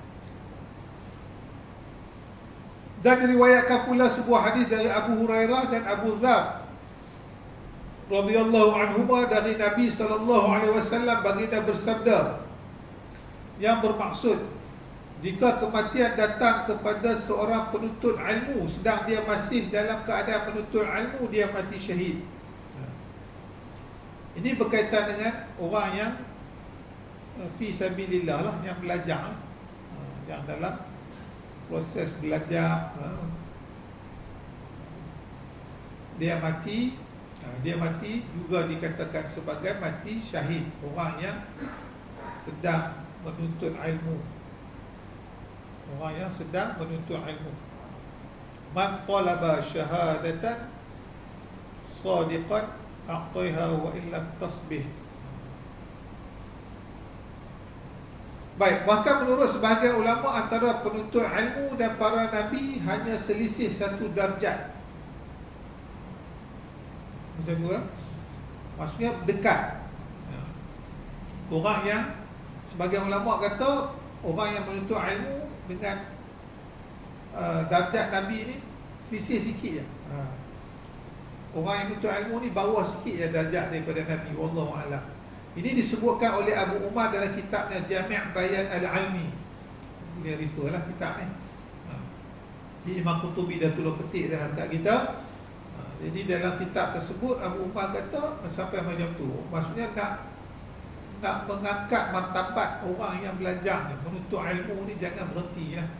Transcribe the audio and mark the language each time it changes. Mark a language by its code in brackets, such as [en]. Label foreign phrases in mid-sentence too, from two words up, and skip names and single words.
[ms] Dan diriwayatkan pula sebuah hadis dari Abu Hurairah dan Abu Dzar [ar] radhiyallahu anhuma [ms] dari Nabi [ar] sallallahu alaihi wasallam, [ms] baginda bersabda, yang bermaksud jika kematian datang kepada seorang penuntut ilmu sedang dia masih dalam keadaan penuntut ilmu, dia mati syahid. Ini berkaitan dengan orang yang [ar] fi sabilillah [ms] lah, yang belajar, yang dalam proses belajar, dia mati Dia mati juga dikatakan sebagai mati syahid, orang yang sedang menuntut ilmu. Orang yang sedang menuntut ilmu. [ar] Man talaba syahadatan sadiqan a'taiha wa illam tasbih. [ms] Baik, bahkan menurut sebahagian ulama antara penuntut ilmu dan para nabi hanya selisih satu darjat. Macam tu kan? Maksudnya dekat. Orang yang, sebagian ulama kata, orang yang menuntut ilmu dengan darjat Nabi ni selisih sikit je. Orang yang menuntut ilmu ni bawah sikit je darjat daripada Nabi. [ar] Wallahu a'lam. [ms] Ini disebutkan oleh Abu Umar dalam kitabnya Jami' Bayan Al-Ilmi. Dia refer lah kitab ni. Di Imam Qutubi dah tulis petik dah kat kita. Jadi dalam kitab tersebut Abu Umar kata sampai macam tu. Maksudnya nak mengangkat martabat orang yang belajar ni, menuntut ilmu ni, jangan berhenti lah.